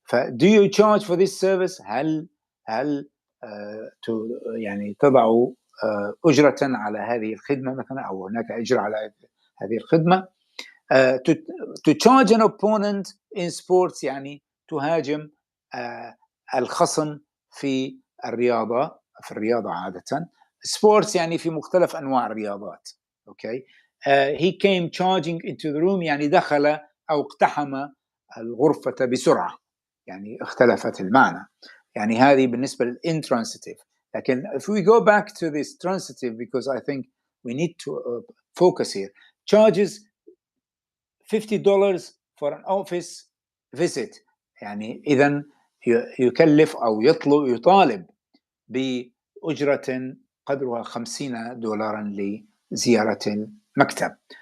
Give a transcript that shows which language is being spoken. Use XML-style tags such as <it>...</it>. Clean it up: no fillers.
<en>do you charge for this service؟</en> <ar>هل يعني تضع أجرة على هذه الخدمة مثلا، أو هناك أجر على هذه الخدمة.</ar> <en>to charge an opponent in sports</en> <ar>يعني تهاجم الخصم في الرياضة عادة. sports يعني في مختلف أنواع الرياضات.</ar> <en>okay. he came charging into the room</en> <ar>يعني دخل أو اقتحم الغرفة بسرعة، يعني اختلفت المعنى. يعني هذه بالنسبة للintransitive. لكن</ar> <en>if we go back to this transitive, because I think we need to focus here. charges $50 for an office visit،</en> <ar>يعني إذن يكلف أو يطالب بأجرة قدرها $50 لزيارة المكتب.</ar>